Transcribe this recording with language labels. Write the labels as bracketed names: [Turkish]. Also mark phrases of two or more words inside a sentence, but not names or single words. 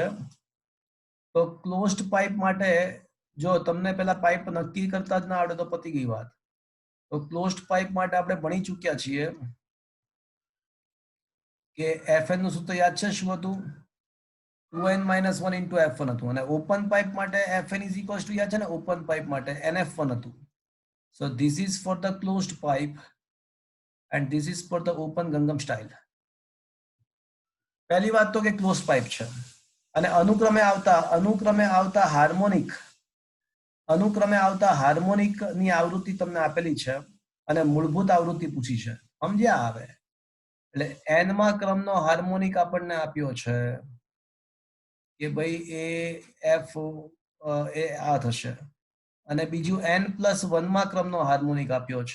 [Gujarati] તો ક્લોઝડ પાઇપ માટે જો તમને પેલા પાઇપ નક્કી કરતા જ ના આવડે તો પતી ગઈ વાત. તો ક્લોઝડ પાઇપ માટે આપણે ભણી ચૂક્યા છીએ કે Fn નું સૂત્ર યાદ છે? શું હતું? 2n - 1 into F1 હતું. અને ઓપન પાઇપ માટે Fn [English] is equals to [Gujarati] યાદ છે ને? ઓપન પાઇપ માટે NF1 હતું. [English] So this is for the closed pipe and this is for the open Gangnam style. [Gujarati] પહેલી વાત તો કે ક્લોઝ પાઇપ છે અને અનુક્રમે આવતા હાર્મોનિક ની આવૃત્તિ તમને આપેલી છે અને મૂળભૂત આવૃત્તિ પૂછી છે. સમજ્યા? આવે એટલે n માં ક્રમનો હાર્મોનિક આપણને આપ્યો છે કે ભાઈ એ f એ આ થશે, અને બીજું n+1 માં ક્રમનો હાર્મોનિક આપ્યો છે.